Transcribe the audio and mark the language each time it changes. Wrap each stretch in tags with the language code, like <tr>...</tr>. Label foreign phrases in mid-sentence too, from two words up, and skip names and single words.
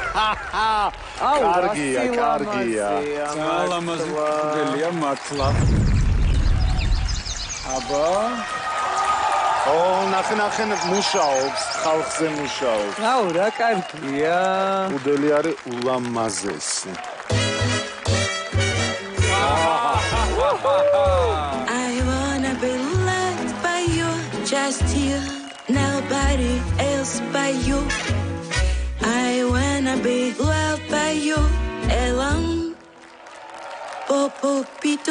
<ka>კარგია. ლამაზი პუდელია მართლა. აბა ნახე მუშაობს, ხალხზე მუშაობს. აუ, რა კარგია. პუდელი არის ულამაზესი.</ka> <en>I wanna be loved by you, just you, nobody else but you. I wanna be loved by you, alone, Popo-pitu.</en>